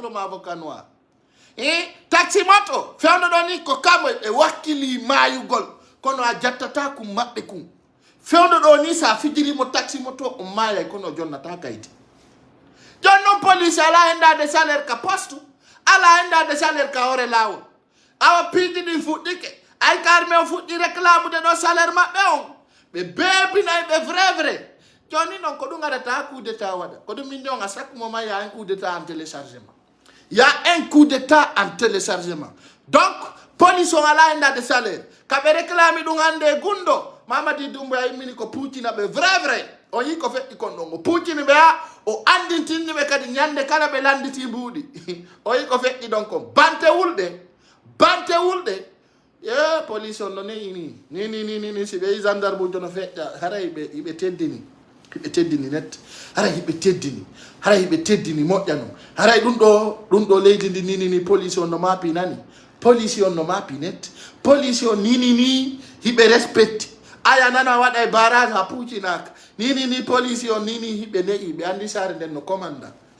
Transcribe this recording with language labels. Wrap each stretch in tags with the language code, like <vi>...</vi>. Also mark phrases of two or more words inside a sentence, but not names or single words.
<ff>wuroma</ff> <fr>avocat noir taxi moto</fr> <ff>fewno ɗo ni ko kamo ɓe wakkili mayugol kono a jattata kum maɓɓe kum fewno ɗo ni sa fijirimo</ff> <fr>taxi moto</fr> <ff>o mayay kono jonnata kaydi jon noon police ala hendade salaire ka poste ala hendade salaire ka hoore lawol awa piiji ɗin fuɗɗike ay ka armé o fuɗɗi réclamude ɗo salaire maɓɓe on ɓe beebinay ɓe vrai joni noon ko ɗum arata</ff> <fr>coup d'état</fr> <ff>waɗa ko ɗum inde on</ff> <fr>à chaque moment y a un coup d'état en téléchargement</fr> <ff>y</ff> <fr>a un coup d'état en téléchargement</fr> <ff>donc police on ala hendade salaire kaɓe réclami ɗum hande gundo Mamadi Doumbouya immini ko puccina ɓe vrai o yi ko feƴƴi kon ɗon o puccini ɓe ha o andintinni ɓe kadi ñande kala ɓe landiti mbuuɗi o yi ko feƴƴi ɗon kon bante wulɗe ye police on no ni si ɓe yi gendarme ujo no feƴƴa hara hiɓe teddini net hara hiɓe teddini moƴƴa no haray ɗum ɗo leydi ndi ni police on no maapi nani police on no maapi net police on ni hiɓe respecti aya nana waɗa e barage ha puucinaka ni police on ni hiɓe neƴi ɓe andi sare nden no commandant</ff>